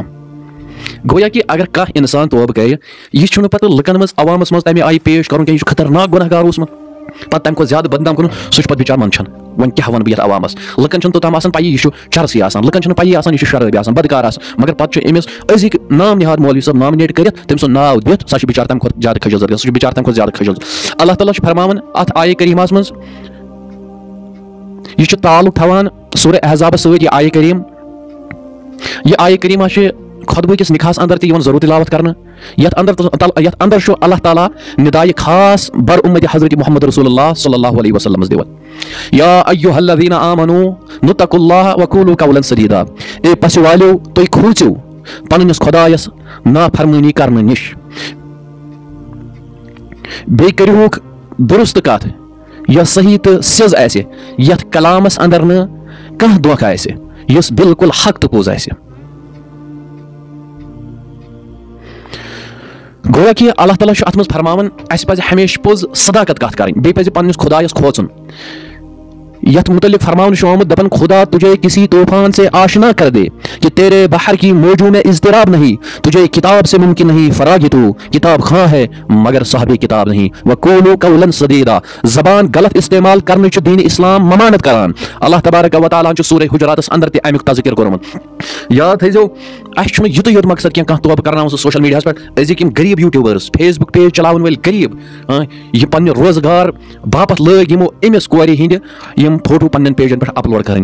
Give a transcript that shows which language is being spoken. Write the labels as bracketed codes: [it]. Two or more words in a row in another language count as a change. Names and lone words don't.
[ks] گویا کہ اگر کانٛہہ انسان توبہٕ کرِ، یہِ چھُنہٕ پتہٕ لُکن منٛز عوامس منٛز تمہِ آیہِ پیش کرُن کینٛہہ، یہِ چھُ خطرناک گۄناہ گار اوسمُت، پتہٕ تمہِ کھۄتہٕ زیادٕ بدنام کرُن، سُہ چھُ پتہٕ بِچار منٛدچھان، وۄنۍ کیٛاہ ونہٕ بہٕ یتھ عوامس، لُکن چھنہٕ توٚتام آسان پیی یہِ چھُ چرسٕے آسان، لُکن چھنہٕ پیی آسان یہِ چھُ شرٲبی آسان، بدکار آسان، مگر پتہٕ چھُ أمِس أزِکۍ نام نِہاد مولوی صٲب نامنیٹ کٔرِتھ، تٔمۍ سُنٛد ناو دِتھ، سۄ چھِ بِچار تمہِ کھۄتہٕ زیادٕ کھجل زد گژھان، سُہ چھُ بِچار تمہِ کھۄتہٕ زیادٕ کھجل زد۔ اللہ تعالیٰ چھُ فرماوان اتھ آیہِ کریٖماہس منٛز، یہِ چھُ تعلق تھاوان سورہ احزابس سۭتۍ، یہِ آیہِ کریٖم، یہِ آیہِ کریٖمہ چھِ خطبہٕ کِس نِکاحس اندر تہِ یِوان ضروٗر تلاوت کرنہٕ، یتھ اندر چھُ اللہ تعالیٰ ندایہِ خاص بر اُمتِ حضرت محمد رسول اللہ [ar] صلی اللہ علیہ وسلم [ks] دِوان، [ar] یا ایہا الذین آمنوا اتقوا اللہ وقولوا قولا سدیدا، [ks] اے پسہِ والیو تُہۍ کھوٗژِو پنٕنِس خۄدایس نافرمٲنی کرنہٕ نِش، بیٚیہِ کٔرِہوکھ درست کتھ یۄس صحیح تہٕ سیٚز آسہِ، یتھ کلامس اندر نہٕ کانٛہہ دھوکہٕ آسہِ، یُس بالکل حق تہٕ پوٚز آسہِ۔ گویا کہ اللہ تعالیٰ چھُ اتھ منٛز فرماوان اَسہِ پزِ ہمیشہٕ پوٚز صداقت کتھ کرٕنۍ، بیٚیہِ پزِ پننِس خۄدایس کھوژُن، یتھ متعلق فرماونہٕ چھُ آمُت، دپان [ur] خدا تجھے کسی طوفان سے آشنا کر دے کہ تیرے بحر کی موجوں میں اضطراب نہیں، تجھے کتاب سے ممکن نہیں فراغ، تو کتاب خواں ہے مگر صاحب کتاب نہیں، [ar] وقولوا قولا سدیدا، [ks] زبان غلط استعمال کرنے چھُ دین اسلام ممانت کران، اللہ تبارک و تعالیٰ چھُ سورہ حجراتس اندر تہِ امیُک تذکر کوٚرمُت۔ یاد تھٲیزیو اَسہِ چھُنہٕ یُتُے یوت مقصد کینٛہہ کانٛہہ توبہٕ کرناوُن سُہ سوشل میڈیاہس پٮ۪ٹھ، أزِکۍ یِم غریٖب یوٗٹیوٗبٲرٕس، فیس بُک پیج چلاوان وٲلۍ غریٖب، یہِ پننہِ روزگار باپتھ لٲگۍ یِمو أمِس کورِ ہِنٛدِ یِم فوٹو پننٮ۪ن پیجن پٮ۪ٹھ اپلوڈ کرٕنۍ۔